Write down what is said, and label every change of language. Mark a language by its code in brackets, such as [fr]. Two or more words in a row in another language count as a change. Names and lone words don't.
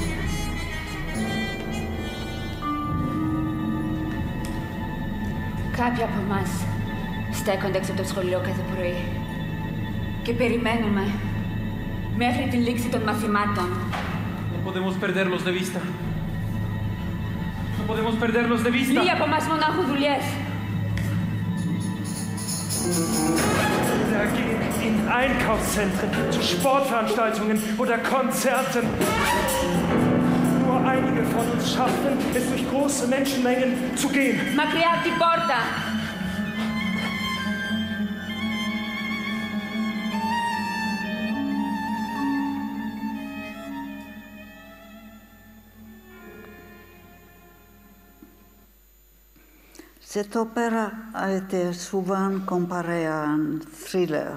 [el] Κάποιοι από εμάς στέκονται έξω από το σχολείο κάθε πρωί και περιμένουμε μέχρι τη λήξη των μαθημάτων. [es] No podemos perderlos de vista. No podemos perderlos de vista. [el] Λίγοι από εμάς μόνο έχουν δουλειές. [de] Da gehen in Einkaufszentren, zu Sportveranstaltungen oder Konzerten. Nur einige von uns schaffen es, durch große Menschenmengen zu gehen. [el] Μακριά από την πόρτα. [fr] Cet opéra a été souvent comparé à un thriller.